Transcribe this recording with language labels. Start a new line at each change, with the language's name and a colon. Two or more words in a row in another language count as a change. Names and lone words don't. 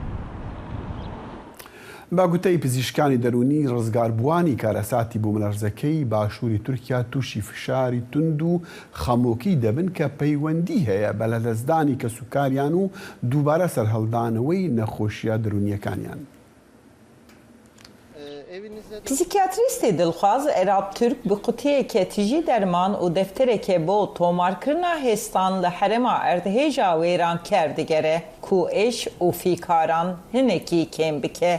Central Kurdish: باگوتەی پزیشکانی دەرونی ڕزگاربووانی کارەساتی بوومەلەرزەکەی باشووری تورکیا تووشی فشاری تند و خەمۆکی دەبن کە پەیوەندی هەیە بە لەدەستدانی کەسوکاریان و دووبارە سەرهەڵدانەوەی نەخۆشیە دەرونیەکانیان.
Kurdish: Psikiyatristê Dilxwaz Erab Türk bi qutiyekê tijî derman û defterekê bo tomarkirina hêstan li herêma erdhêja wêranker digere ku êş û fîkaran hinekî kêm bike.